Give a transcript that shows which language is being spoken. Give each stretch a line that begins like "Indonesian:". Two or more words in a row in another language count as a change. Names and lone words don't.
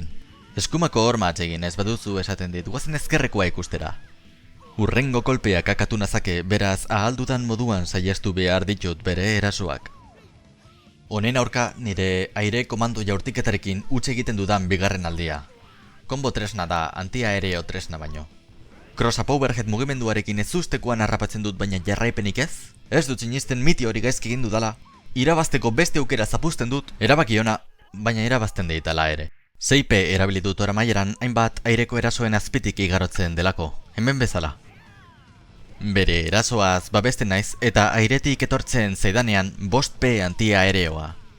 Basque: Eskumako horma atsegin ez baduzu esaten dit, guazen ezkerrekoa ikustera. Hurrengo kolpeak akatu nazake, beraz ahaldudan moduan saiestu behar ditut bere erasoak. Honen aurka nire aire komando jaurtiketarekin utz egiten dudan bigarren aldia. Konbo tresna da antiaereo tresna baino.
English: Cross-up overhead
Basque: mugimenduarekin ez ustekoan harrapatzen dut baina jarraipenik ez? Ez dut sinisten miti hori gaizki egin dudala. Irabazteko beste aukera zapusten dut, erabaki ona, baina irabazten deitala ere. 6P erabili dut oramaieran hainbat aireko erasoen azpitik igarotzen delako, hemen bezala. Bere erasoaz babesten naiz eta airetik etortzen zaidanean 5P antiaereoa.